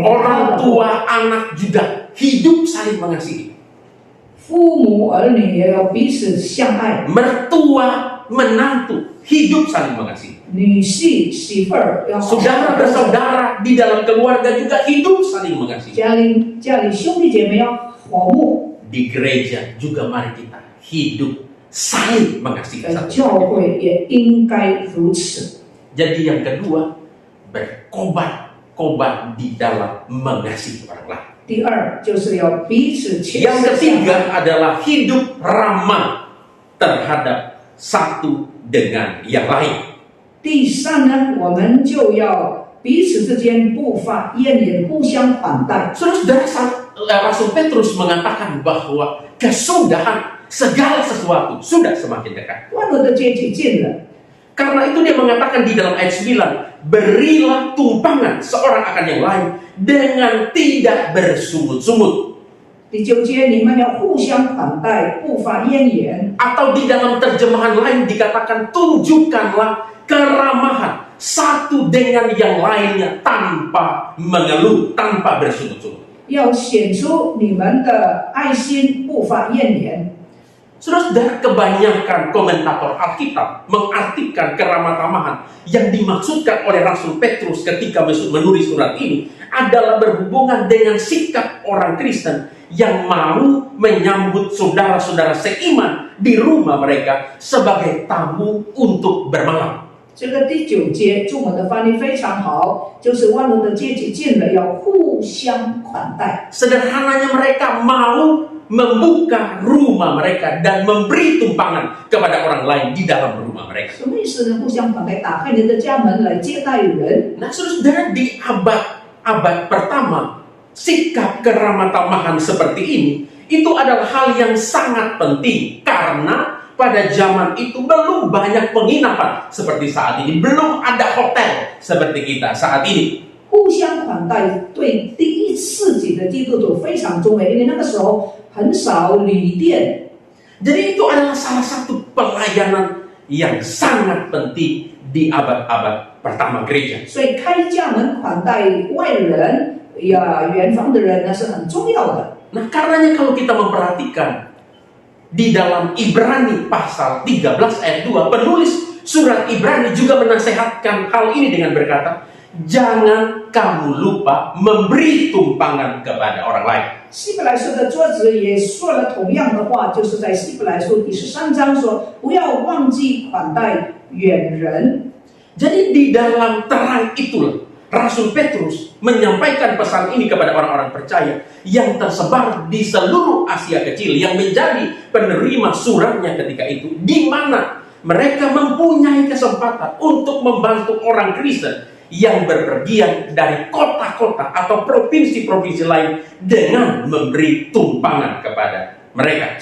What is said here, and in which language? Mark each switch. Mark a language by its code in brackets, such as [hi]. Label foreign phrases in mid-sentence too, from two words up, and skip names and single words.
[id] Orang tua, anak juga hidup saling mengasihi. [zh] 父母儿女也要彼此相爱。 [id] Mertua, menantu hidup saling mengasihi. [zh] 女婿媳妇儿要好好 [id] Saudara bersaudara di dalam keluarga juga hidup saling mengasihi. [zh] 家里兄弟姐妹要和睦。 [id] Di gereja juga mari kita hidup saling mengasihi [zh] 在 [id] satu [zh] 教 [id] sama lain. [zh] 会也应该如此。 [id] Jadi yang kedua, berkobar-kobar di dalam mengasihi orang lain. [zh] 第二就是要彼此切实 [id] Yang [zh] 相 [id] ketiga [zh] 爱。 [id] adalah hidup ramah terhadap satu dengan yang lain. [zh] 第三呢，我们就要彼此之间不发怨言，互相款待。 [id] Saudara, Rasul Petrus mengatakan bahwa kesudahan segala sesuatu sudah semakin dekat. [zh] 万物的结局近了。 [id] Karena itu dia mengatakan di dalam ayat 9, berilah tumpangan seorang akan yang lain dengan tidak bersungut-sungut. [zh] 第九节，你们要互相款待，不发怨言。 [id] Atau di dalam terjemahan lain dikatakan tunjukkanlah keramahan satu dengan yang lainnya tanpa mengeluh, tanpa bersungut-sungut. [zh] 要显出你们的爱心，不发怨言。 [id] Saudara, kebanyakan komentator Alkitab mengartikan keramah tamahan yang dimaksudkan oleh Rasul Petrus ketika menulis surat ini adalah berhubungan dengan sikap orang Kristen yang mau menyambut saudara-saudara seiman di rumah mereka sebagai tamu untuk bermalam. [zh] 这个第九节中文的翻译非常好，就是万物的结局近了，要互相款待。 [id] Sederhananya mereka mau membuka rumah mereka dan memberi tumpangan kepada orang lain di dalam rumah mereka. [zh] 什么意思呢？互相款待，打开你的家门来接待人。 [id] Nah, saudara, di abad pertama, sikap keramah tamahan seperti ini itu adalah hal yang sangat penting karena pada zaman itu belum banyak penginapan seperti saat ini, belum ada hotel seperti kita saat ini. [zh] 互相款待对第一世纪的基督徒非常重要，因为那个时候很少旅店。 [id] Jadi itu adalah salah satu pelayanan yang sangat penting di abad-abad pertama gereja. [zh] 所以开家门款待外人呀，远方的人那是很重要的。 [id] Nah, karenanya kalau kita memperhatikan di dalam Ibrani pasal 13 ayat 2, penulis surat Ibrani juga menasehatkan hal ini dengan berkata, jangan kamu lupa memberi tumpangan kepada orang lain. [zh] 希伯来书的作者也说了同样的话，就是在希伯来书第13章说，不要忘记款待远人。 [id] Jadi di dalam terang itulah Rasul Petrus menyampaikan pesan ini kepada orang-orang percaya yang tersebar di seluruh Asia Kecil yang menjadi penerima suratnya ketika itu, di mana mereka mempunyai kesempatan untuk membantu orang Kristen yang berpergian dari kota-kota atau provinsi-provinsi lain dengan memberi tumpangan kepada mereka.